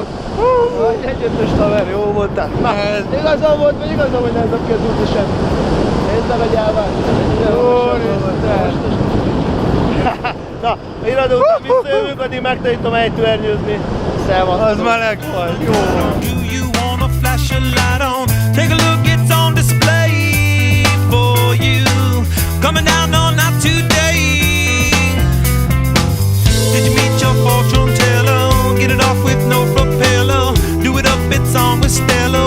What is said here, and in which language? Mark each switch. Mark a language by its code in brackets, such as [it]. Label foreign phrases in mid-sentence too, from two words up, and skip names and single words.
[hu] Egy ötös haver, jó voltál. Na, igazam volt, vagy igazam, hogy nem kell tudni semmit. Nézd meg a gyávát. Na, iradókban visszajövünk, addig megtanítom ejtőernyőzni. Szevasz. Az meleg volt. Jó. [en] Do you wanna flash a light on? Take a look, it's on display for you. Coming down on not today. Did you meet your fortune teller? Get it off with no propeller. Do it up, it's on with Stella.